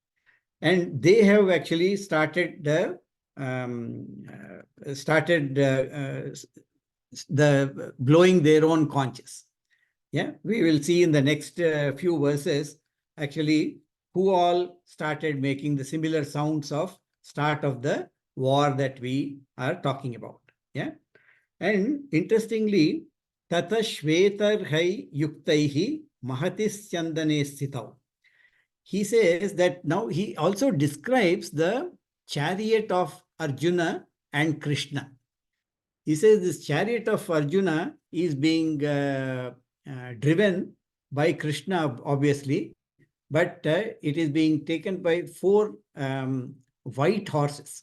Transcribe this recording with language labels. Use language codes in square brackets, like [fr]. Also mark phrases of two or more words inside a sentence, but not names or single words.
[en] And they have actually started the started the blowing their own conches. Yeah, we will see in the next few verses actually who all started making the similar sounds of start of the war that we are talking about. Yeah, and interestingly, [sa] tata shvetarhai yuktaihi mahatis chandane sthitau. [en] He says that now he also describes the chariot of Arjuna and Krishna. He says this chariot of Arjuna is being driven by Krishna, obviously, but it is being taken by four white horses.